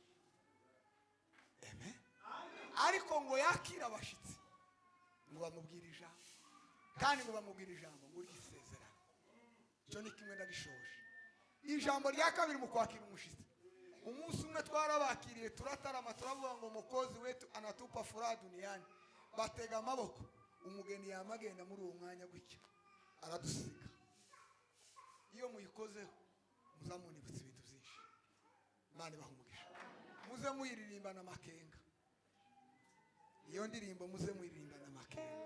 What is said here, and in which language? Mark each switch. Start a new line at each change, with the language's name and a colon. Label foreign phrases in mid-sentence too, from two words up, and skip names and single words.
Kinyarwanda: Ariko ngo yakira abashitsi ngo bamubwire ijambo kandi ngo bamubwire ijambo ngo ryisezera. Cyo ni kimwe ndagishoje. Ijambo rya kabiri mu kwakira umushitsi. Umunsi umwe twarabakiriye turatarama turavuga ngo mukozi wetu
Swahili: anatupa furaha duniani.
Kinyarwanda: Batega amaboko umugeni yamagenda muri uwo mwanya gutya aradusiga. Iyo muyikozeho muzamunibutsa ibintu byinshi. Imana bahumugisha. Muze muyiririmbana amakenga. Iyo ndirimbo muze muyiririmbana amakenga.